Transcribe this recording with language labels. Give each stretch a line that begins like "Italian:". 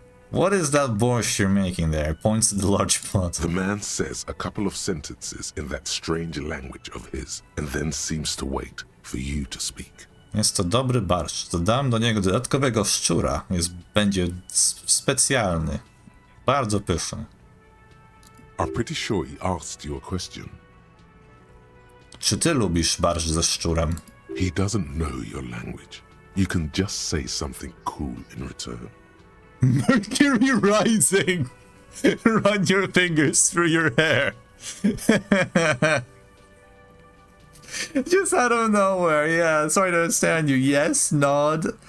English: What is that borscht you're making there? Points to the large pot. The man says a couple of sentences in that strange language of his, and then seems to wait for you to speak.
Polish: Jest to dobry barszcz. Dodam do niego dodatkowego szczura. Będzie specjalny. Bardzo pyszny.
English: I'm pretty sure he asked you a question.
Polish: Czy ty lubisz barszcz ze szczurem?
English: He doesn't know your language. You can just say something cool in return. Mercury rising! Run your fingers through your hair. Just out of nowhere, yeah. Sorry to understand you. Yes, nod.